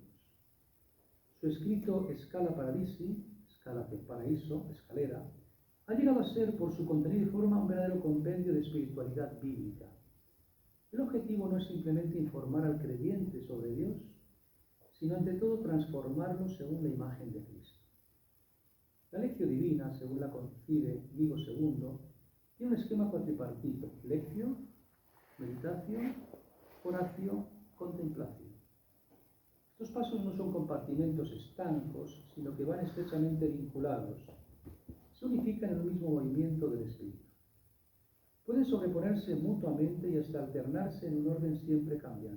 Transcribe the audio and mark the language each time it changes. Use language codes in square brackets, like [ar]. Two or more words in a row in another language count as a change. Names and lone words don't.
[es] Su escrito Scala Paradisi, escala del paraíso, escalera, ha llegado a ser por su contenido y forma un verdadero compendio de espiritualidad bíblica. El objetivo no es simplemente informar al creyente sobre Dios, sino ante todo transformarlo según la imagen de Cristo. La [la] lectio divina, [es] según la concibe Inigo II, tiene un esquema cuatripartito: lectio, meditación, oratio, contemplación. Estos pasos no son compartimentos estancos, sino que van estrechamente vinculados. Se unifican en un mismo movimiento del espíritu. Pueden sobreponerse mutuamente y hasta alternarse en un orden siempre cambiante.